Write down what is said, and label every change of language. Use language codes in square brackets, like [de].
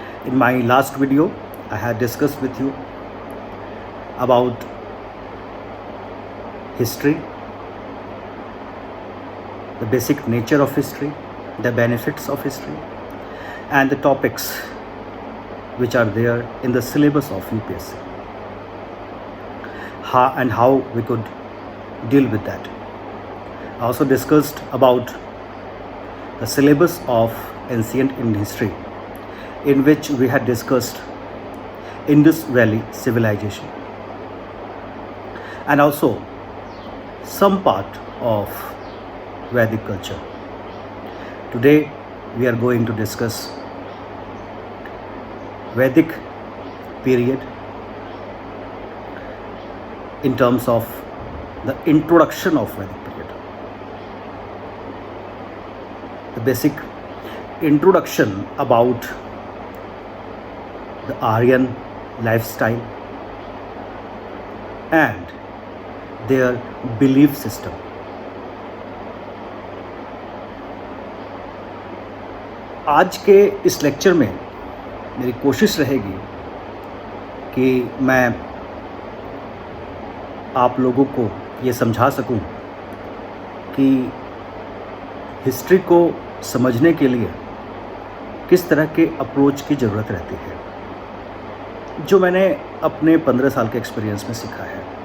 [en] In my last video I have discussed with you about history, the basic nature of history, the benefits of history and the topics which are there in the syllabus of UPSC, and how we could deal with that. I also discussed about the syllabus of ancient Indian history, in which we had discussed Indus Valley civilization and also some part of Vedic culture. Today we are going to discuss Vedic period in terms of the introduction of Vedic period, the basic introduction about the Aryan lifestyle and their belief system. [hi] आज के इस lecture में मेरी कोशिश रहेगी कि मैं आप लोगों को ये समझा सकूं कि हिस्ट्री को समझने के लिए किस तरह के अप्रोच की ज़रूरत रहती है, जो मैंने अपने 15 साल के एक्सपीरियंस में सीखा है।